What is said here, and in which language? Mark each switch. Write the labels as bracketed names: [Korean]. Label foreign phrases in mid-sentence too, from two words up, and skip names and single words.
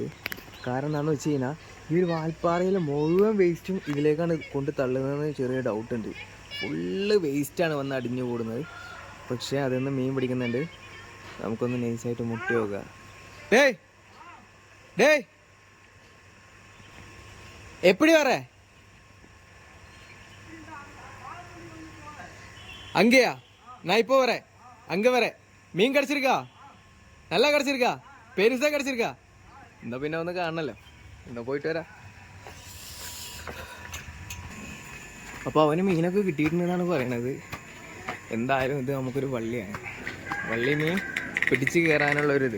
[Malayalam] കാരണം എന്താണെന്ന് വെച്ച് കഴിഞ്ഞാൽ ഈ ഒരു വാൽപ്പാറയിലെ മുഴുവൻ വേസ്റ്റും ഇതിലേക്കാണ് കൊണ്ട് തള്ളുന്നതെന്ന് ചെറിയ ഡൗട്ടുണ്ട്. ഫുള്ള് വേസ്റ്റാണ് വന്ന് അടിഞ്ഞു കൂടുന്നത്. പക്ഷേ അതിൽ മീൻ പിടിക്കുന്നുണ്ട്. നമുക്കൊന്ന് നൈസായിട്ട് മുട്ടി നോക്കാം. [Tamil] டேய் எப்படி வர அங்கேயா? நான் இப்போ வரேன், அங்கே வரேன். மீன் கிடச்சிருக்கா? நல்லா கிடச்சிருக்கா? பெருசா கிடச்சிருக்கா? [Malayalam] എന്താ പിന്നെ ഒന്ന് കാണണല്ലോ, എന്താ പോയിട്ട് വരാം. അപ്പോൾ അവന് മീനൊക്കെ കിട്ടിയിട്ടുണ്ടെന്നാണ് പറയണത്. എന്തായാലും ഇത് നമുക്കൊരു വള്ളിയാണ്. വള്ളി മീൻ പിടിച്ച് കയറാനുള്ളൊരിത്.